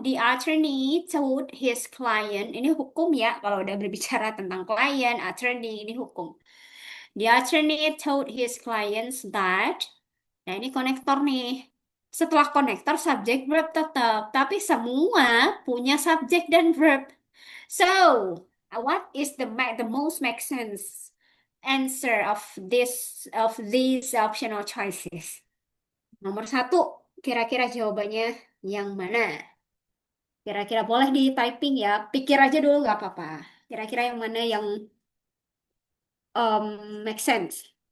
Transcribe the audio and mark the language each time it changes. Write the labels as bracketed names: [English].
[English] The attorney told his client. [Indonesian] Ini hukum ya, kalau udah berbicara tentang klien, attorney, ini hukum. [English] The attorney told his clients that. [Indonesian] Nah, ini konektor nih. Setelah konektor, subject verb tetap. Tapi semua punya subject dan verb. [English] So, what is the most make sense answer of these optional choices? [Indonesian] Nomor satu, kira-kira jawabannya yang mana? Kira-kira boleh di typing ya, pikir aja dulu nggak apa-apa. Kira-kira yang mana yang [English] make sense?